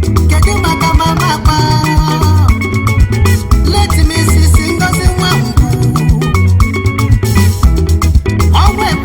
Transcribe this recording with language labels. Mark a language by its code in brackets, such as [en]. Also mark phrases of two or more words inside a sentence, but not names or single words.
[ig] Kedu maka mama akpa? [en] Let me see, see Ngozi Nwangwu. [ig] Ọnwụ